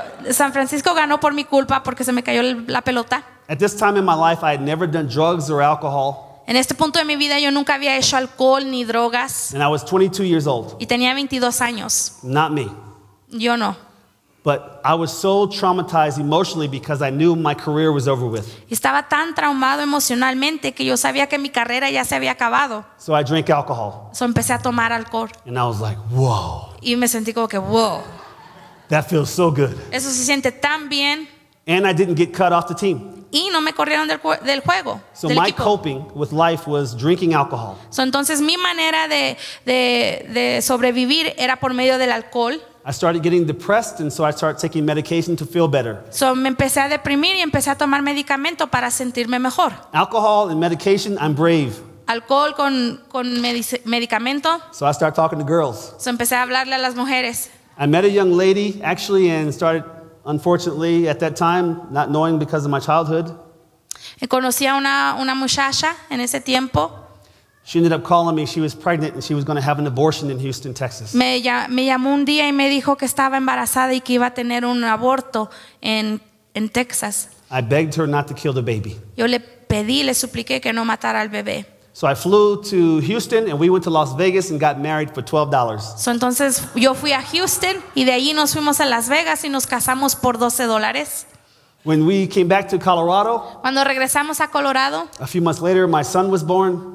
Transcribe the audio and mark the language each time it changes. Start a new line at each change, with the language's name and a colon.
Spanish: San Francisco ganó por mi culpa porque se me cayó la pelota.
English: At this time in my life, I had never done drugs or alcohol,
Spanish: En este punto de mi vida yo nunca había hecho alcohol ni drogas
English: and I was 22 years old.
Spanish: y tenía 22 años.
English: Not me.
Spanish: Yo no.
English: But I was so traumatized emotionally because I knew my career was over with.
Spanish: Estaba tan traumado emocionalmente que yo sabía que mi carrera ya se había acabado.
English: So I drank alcohol, So
Spanish: empecé a tomar alcohol
English: and I was like, whoa,
Spanish: y me sentí como que wow,
English: that feels so good.
Spanish: eso se siente tan bien
English: And I didn't get cut off the team.
Spanish: y no me corrieron del juego.
English: So
Spanish: del
English: my
Spanish: equipo.
English: coping with life was drinking alcohol. So
Spanish: entonces mi manera de sobrevivir era por medio del alcohol.
English: I started getting depressed, and so I started taking medication to feel better. So
Spanish: me empecé a deprimir y empecé a tomar medicamento para sentirme mejor.
English: Alcohol and medication, I'm brave.
Spanish: Alcohol con medicamento.
English: So I started talking to girls. So
Spanish: empecé a hablarle a las mujeres.
English: I met a young lady, actually, and started, unfortunately, at that time, not knowing because of my childhood,
Spanish: Conocí a una muchacha en ese tiempo.
English: she ended up calling me. She was pregnant, and she was going to have an abortion in Houston, Texas.
Spanish: Me llamó un día y me dijo que estaba embarazada y que iba a tener un aborto en Texas.
English: I begged her not to kill the baby.
Spanish: Yo le pedí, le supliqué que no matara al bebé.
English: So I flew to Houston, and we went to Las Vegas and got married for $12. So
Spanish: entonces yo fui a Houston y de allí nos fuimos a Las Vegas y nos casamos por $12.
English: When we came back to Colorado,
Spanish: Cuando regresamos a Colorado,
English: a few months later, my son was born.